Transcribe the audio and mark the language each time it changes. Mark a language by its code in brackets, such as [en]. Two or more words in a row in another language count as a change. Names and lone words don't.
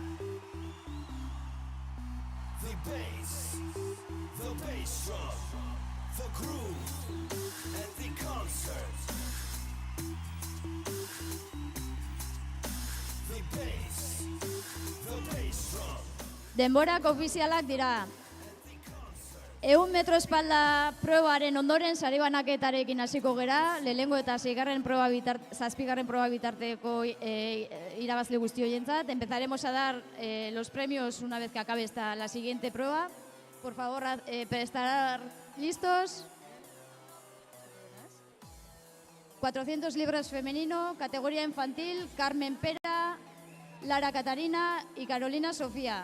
[en] The bass drum, the groove at the concert. The bass drum. [eu] Denborak ofizialak dira. 100 metro espalda probaren ondoren sari banaketarekin hasiko gera, lehenengo eta zazpigarren proba bitarteko irabazle guzti horientzat. [es] Empezaremos a dar los premios una vez que acabe la siguiente prueba. Por favor, estar listos. 400 libras femenino, categoría infantil, Carmen Pera, Lara Catarina y Carolina Sofía.